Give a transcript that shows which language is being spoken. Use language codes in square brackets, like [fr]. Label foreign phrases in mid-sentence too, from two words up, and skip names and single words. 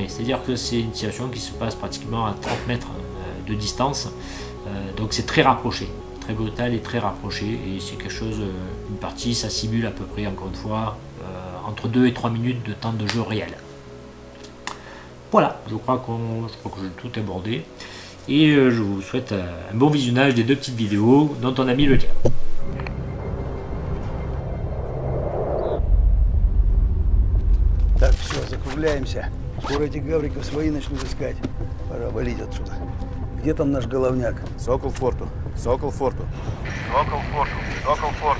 [fr] C'est-à-dire que c'est une situation qui se passe pratiquement à 30 mètres de distance, donc c'est très rapproché, très brutal et très rapproché, et c'est quelque chose, une partie, ça simule à peu près, encore une fois, entre 2 et 3 minutes de temps de jeu réel. Voilà, je crois que j'ai tout abordé, et je vous souhaite un bon visionnage des 2 petites vidéos dont on a mis le lien. [ru] Так, все, закругляемся. Скоро эти гавриков свои начнут искать. Пора валить отсюда. Где там наш головняк? Сокол форту. Сокол форту. Сокол форту. Сокол форту.